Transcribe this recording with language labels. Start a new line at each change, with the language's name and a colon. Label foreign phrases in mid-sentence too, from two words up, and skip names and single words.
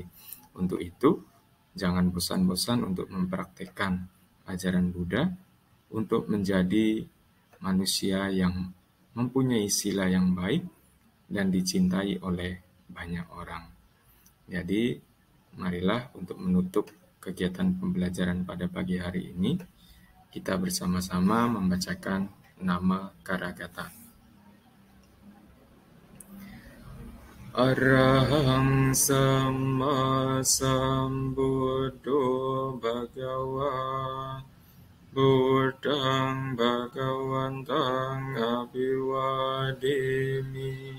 Indonesian: Untuk itu, jangan bosan-bosan untuk mempraktikkan ajaran Buddha untuk menjadi manusia yang mempunyai sila yang baik dan dicintai oleh banyak orang. Jadi, marilah untuk menutup kegiatan pembelajaran pada pagi hari ini, kita bersama-sama membacakan nama Karagata.
Pali: Arahang Samma Sambuddho Bhagava Buddhang Bhagavantang Abhivadimi